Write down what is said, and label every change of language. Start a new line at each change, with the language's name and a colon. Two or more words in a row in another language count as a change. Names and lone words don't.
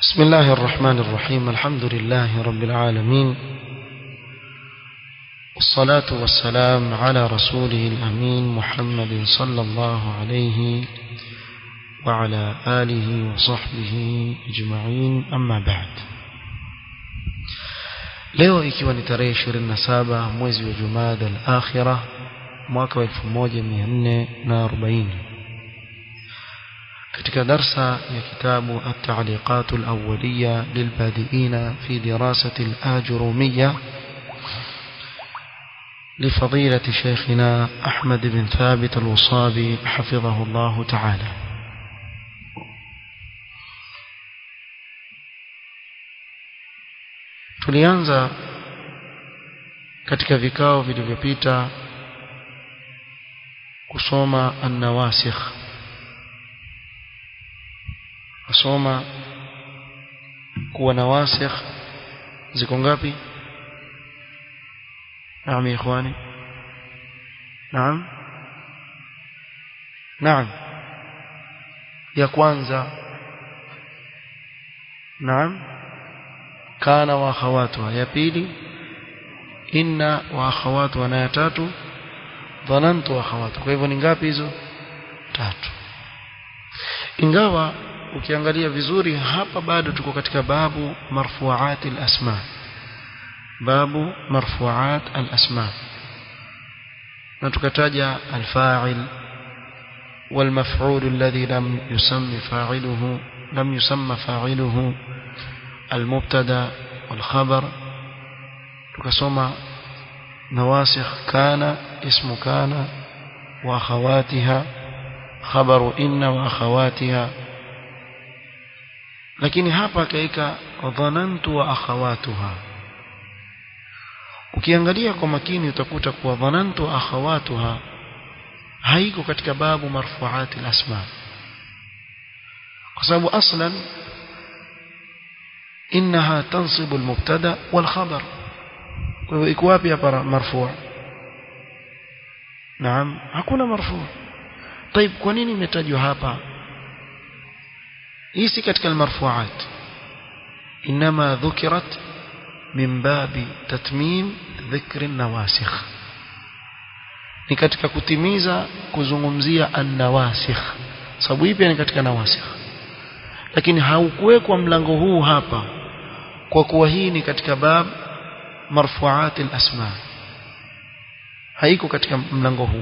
Arabic: بسم الله الرحمن الرحيم. الحمد لله رب العالمين، والصلاة والسلام على رسوله الأمين محمد صلى الله عليه وعلى آله وصحبه أجمعين. أما بعد،
Swahili: leo ikiwa ni tarehe 27 mwezi wa Jumada al-Akhirah mwaka wa 1440, katika darsa ya kitabu at-ta'liqat al-awwaliyya lilbadi'in fi dirasati al-ajurumiyya
Arabic: لفضيلة شيخنا أحمد بن ثابت الوصابي حفظه الله تعالى.
Swahili: tulianza katika vikao vilivyopita kusoma an-nawasikh. kusoma kuwa nawasikh ziko ngapi?
Arabic: نعم يا إخواني،
Swahili: نعم ya kwanza
Arabic: كان وأخواتها,
Swahili: ya pili
Arabic: إن وأخواتها,
Swahili: na ya tatu
Arabic: ظننت وأخواتها.
Swahili: Kwa hivyo ni ngapi hizo? 3. Ingawa ukiangalia vizuri hapa bado tuko katika
Arabic: باب مرفوعات الأسماء, باب مرفوعات الأسماء,
Swahili: na tukataja
Arabic: الفاعل والمفعول الذي لم يسم فاعله المبتدا والخبر.
Swahili: tukasoma nawasikh
Arabic: كان اسم كان وأخواتها خبر إن وأخواتها,
Swahili: lakini hapa kaika
Arabic: ظننت وأخواتها.
Swahili: ukiangalia kwa makini utakuta kuwa
Arabic: ظننت وأخواتها
Swahili: haiko katika
Arabic: باب مرفوعات الأسماء,
Swahili: kwa sababu aslan
Arabic: إنها تنصب المبتدا والخبر.
Swahili: iko wapi hapa marfu'? Naam, hakuna marfu'. طيب kwa nini imetajwa hapa? hii si katika almarfu'at,
Arabic: إنما ذكرت من باب تتميم ذكر النواسخ,
Swahili: ni katika kutimiza kuzungumzia an-nawasikh, sababu hii pia ni katika nawasikh, lakini haukuwekwa mlango huu hapa kwa kuwa hii ni katika
Arabic: باب مرفوعات الأسماء,
Swahili: haiko katika mlango huu.